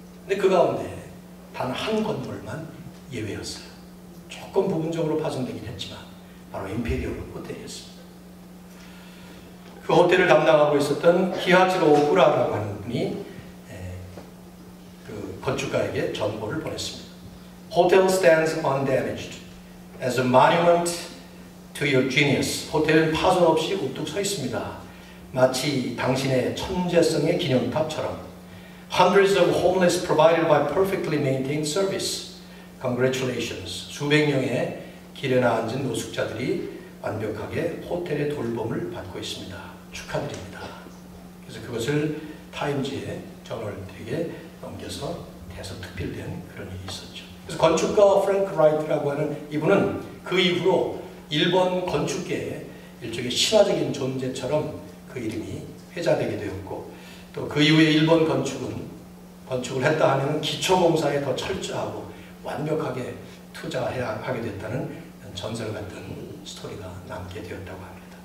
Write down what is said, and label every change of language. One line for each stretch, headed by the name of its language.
Korean: 근데 그 가운데 단 한 건물만 예외였어요. 조금 부분적으로 파손되긴 했지만 바로 임페리얼 호텔이었습니다. 그 호텔을 담당하고 있었던 키하지로 오쿠라라고 하는 분이 그 건축가에게 전보를 보냈습니다.
English: Hotel stands undamaged as a monument to your genius.
Korean: 호텔은 파손 없이 우뚝 서 있습니다. 마치 당신의 천재성의 기념탑처럼.
English: Hundreds of homeless provided by perfectly maintained service. Congratulations.
Korean: 수백 명의 길에 앉은 노숙자들이 완벽하게 호텔의 돌봄을 받고 있습니다. 축하드립니다. 그래서 그것을 타임즈의 저널들에게 넘겨서 대서 특필된 그런 일이 있었죠. 그래서 건축가 프랭크 라이트라고 하는 이분은 그 이후로 일본 건축계의 일종의 신화적인 존재처럼 그 이름이 회자되게 되었고 또 그 이후에 일본 건축을 했다 하면 기초공사에 더 철저하고 완벽하게 투자해야 하게 됐다는 전설 같은 스토리가 남게 되었다고 합니다.